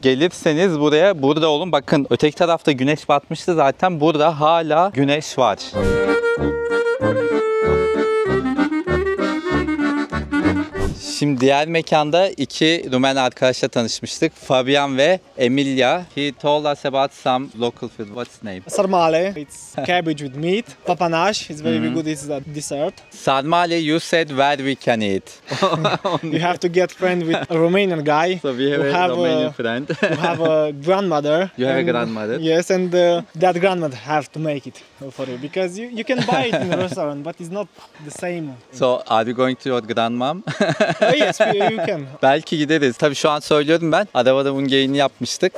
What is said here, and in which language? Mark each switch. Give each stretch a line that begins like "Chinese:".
Turkish: Gelirseniz buraya burada olun. Bakın öteki tarafta güneş batmıştı zaten. Burada hala güneş var. Şimdi diğer mekanda iki Rumen arkadaşla tanışmıştık. Fabian ve Emilia.
English: He told us about some local food. What's name? Sarmale, it's cabbage with meat. Papanash, it's very good, it's a dessert. Sarmale, you said where we can eat. You have to get friend with a Romanian guy. So we have who a Romanian friend. who have a grandmother. You have a and- grandmother? Yes, and that grandmother have to make it for you because you can buy it in a restaurant, but it's not the same. So are you going to your grandmom? Yes, you can.
Turkish: Belki gideriz. Tabii şu an söylüyorum ben. Arabada bunun geyini yapmıştık.